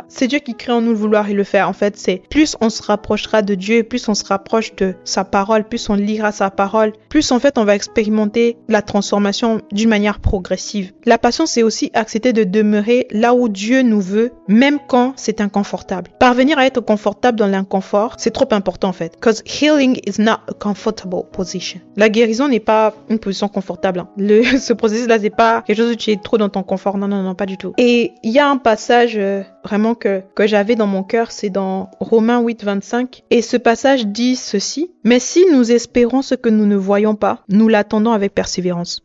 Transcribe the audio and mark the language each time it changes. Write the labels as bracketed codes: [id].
[fr] C'est Dieu qui crée en nous le vouloir et le faire. En fait, c'est plus on se rapprochera de Dieu, plus on se rapproche de sa parole, plus on lira sa parole, plus en fait on va expérimenter la transformation d'une manière progressive. La patience, c'est aussi accepter de demeurer là où Dieu nous veut, même quand c'est inconfortable. Parvenir à être confortable dans l'inconfort, c'est trop important en fait. [en] Because healing is not a comfortable position. [fr] La guérison n'est pas une position confortable. Ce processus-là, c'est pas quelque chose où tu es trop dans ton confort. Non, non, non, pas du tout. Et il y a un passage vraiment que j'avais dans mon cœur, c'est dans Romains 8, 25. Et ce passage dit ceci: mais si nous espérons ce que nous ne voyons pas, nous l'attendons avec persévérance.